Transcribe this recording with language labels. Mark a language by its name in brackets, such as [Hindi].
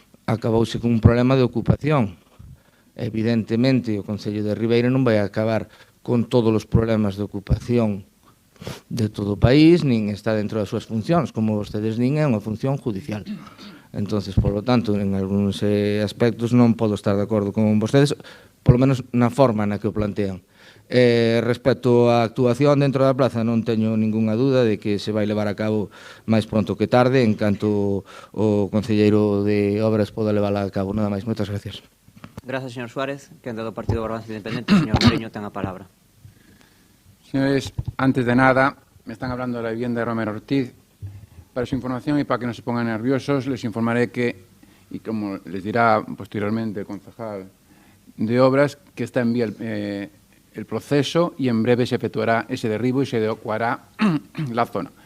[Galician] acabouse con un problema de ocupación. Evidentemente, o Concello de Ribeira non vai acabar con todos os problemas de ocupación de todo o país, nin está dentro das súas funcións, como vostedes din, é unha función judicial. [Spanish] Entonces, por lo tanto, [Galician] en algúns aspectos non podo estar de acordo con vostedes, polo menos na forma na que o plantean. Respecto á actuación dentro da plaza, non teño ningunha dúda de que se vai levar a cabo máis pronto que tarde, en canto o concelleiro de Obras poda levarla a cabo. Nada máis, moitas gracias. Gracias, señor Suárez. Que do Partido Barbanza Independiente, señor Mariño, ten a palabra. [Spanish] Señores, antes de nada, me están hablando de la vivienda de Romero Ortiz. Para su información y para que no se pongan nerviosos, les informaré que, y como les dirá posteriormente el concejal de Obras, que está en vía el proceso y en breve se efectuará ese derribo y se adecuará la zona.